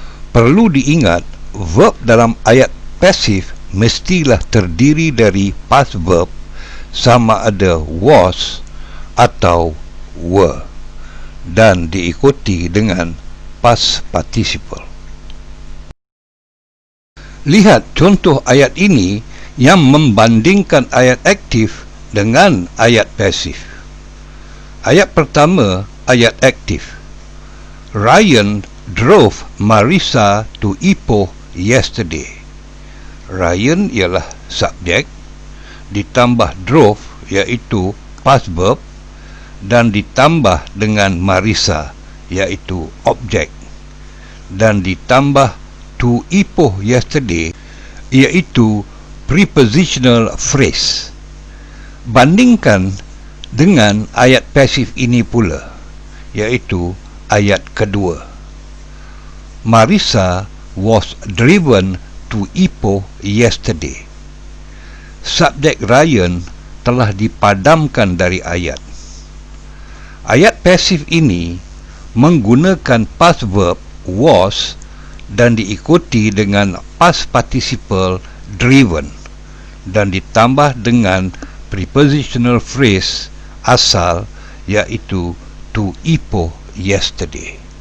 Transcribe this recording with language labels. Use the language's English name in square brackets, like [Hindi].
[Malay] Perlu diingat, verb dalam ayat pasif mestilah terdiri dari past verb sama ada was atau were dan diikuti dengan past participle. Lihat contoh ayat ini yang membandingkan ayat aktif dengan ayat pasif. Ayat pertama, ayat aktif. [English] Ryan drove Marissa to Ipoh yesterday. [Malay] Ryan ialah subjek, ditambah drove iaitu past verb, dan ditambah dengan Marissa iaitu objek, dan ditambah [English] to Ipoh yesterday [Malay] iaitu prepositional phrase. Bandingkan dengan ayat pasif ini pula, iaitu ayat kedua. [English] Marissa was driven to Ipoh yesterday. [Malay] Subjek Ryan telah dipadamkan dari ayat. Ayat pasif ini menggunakan past verb was dan diikuti dengan past participle driven dan ditambah dengan prepositional phrase asal iaitu [English] to Ipoh yesterday.